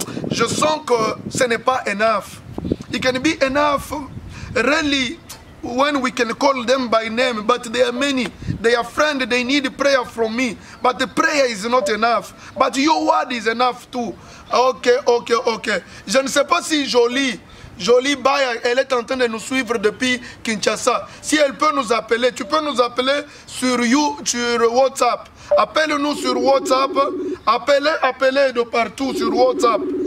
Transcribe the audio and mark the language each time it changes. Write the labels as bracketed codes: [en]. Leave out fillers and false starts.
[fr] Je sens que ce n'est pas [en] enough. It can be enough, really, when we can call them by name, but they are many. They are friends, they need prayer from me. But the prayer is not enough. But your word is enough too. Ok. [fr] Je ne sais pas si Jolie Baya, elle est en train de nous suivre depuis Kinshasa. Si elle peut nous appeler, tu peux nous appeler sur WhatsApp. Appelle-nous sur WhatsApp. Appelez de partout sur WhatsApp.